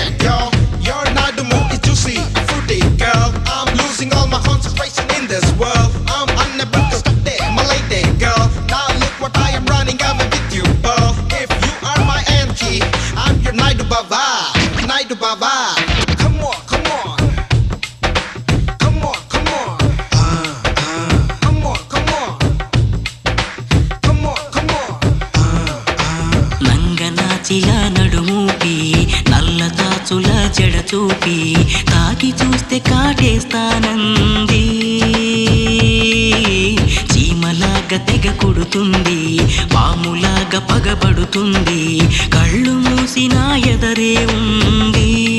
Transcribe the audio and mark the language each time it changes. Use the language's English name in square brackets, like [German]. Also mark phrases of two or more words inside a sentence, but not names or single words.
[English] Yo, your Nadumu is juicy, fruity girl. I'm losing all my concentration in this world. I'm unable to stop there, my lady girl. Now look what I am running over with you, girl. If you are my auntie, I'm your Naidu Baba, Naidu Baba. Come on, come on. Come on, come on. Come on, come on. Come on, come on. [Telugu] నంగనాచిల నడుమూపి నల్ల తాచుల జడ చూపి తాకి చూస్తే కాటేస్తానంది చీమలాగా తెగ కుడుతుంది పాములాగా పగబడుతుంది కళ్ళు మూసిన ఎదరే ఉంది